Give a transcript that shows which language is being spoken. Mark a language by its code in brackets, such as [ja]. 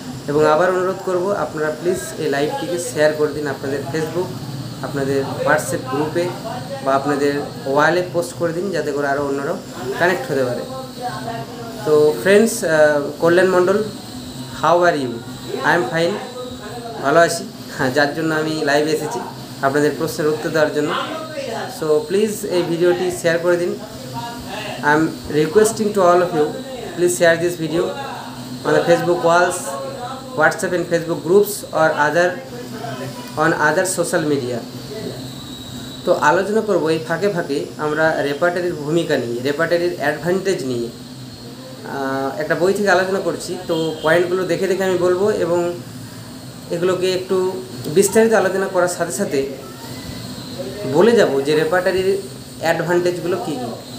[bn] এবং আবার অনুরোধ করব আপনারা প্লিজ এই লাইভটিকে শেয়ার করে দিন আপনাদের ফেসবুক, আপনাদের হোয়াটসঅ্যাপ গ্রুপে বা আপনাদের ওয়ালে পোস্ট করে দিন, যাতে করে আরও অন্যরাও কানেক্ট হতে পারে। [en] তো friends, Kalyan Mondal, how are you? I am fine, [bn] ভালো আছি। হ্যাঁ, যার জন্য আমি লাইভে এসেছি আপনাদের প্রশ্নের উত্তর দেওয়ার জন্য। সো প্লিজ এই ভিডিওটি শেয়ার করে দিন। [en] I am requesting to all of you, please share this video on the Facebook walls, WhatsApp and Facebook groups or on other social media. [bn] তো আলোচনা করব এই ফাঁকে ফাঁকে আমরা রেপার্টারির ভূমিকা নিয়ে, রেপার্টারির অ্যাডভান্টেজ নিয়ে একটা বই থেকে আলোচনা করছি। তো পয়েন্টগুলো দেখে দেখে আমি বলবো এবং এগুলোকে একটু বিস্তারিত আলোচনা করার সাথে সাথে বলে যাব যে রেপার্টারির অ্যাডভান্টেজগুলো কী কী।